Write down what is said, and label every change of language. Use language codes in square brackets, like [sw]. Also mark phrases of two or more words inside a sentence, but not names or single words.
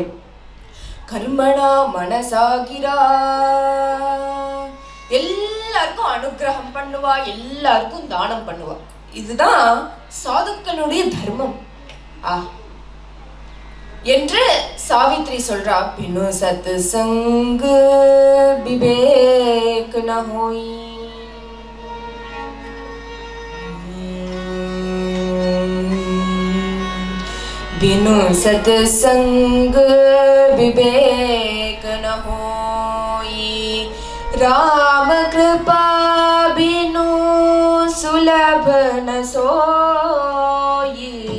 [sa] कर्मणा मनसा गिरा, [ta] எல்லாருக்கும் அனுகிரகம் பண்ணுவா, எல்லாருக்கும் தானம் பண்ணுவா. இதுதான் சாதுக்களுடைய தர்மம் என்று சாவித்ரி சொல்றா. [awa] बिनु सत्संग विवेक न होई, बिनु सत्संग विवेक न होई, राम कृपा बिनु सुलभ न सोई,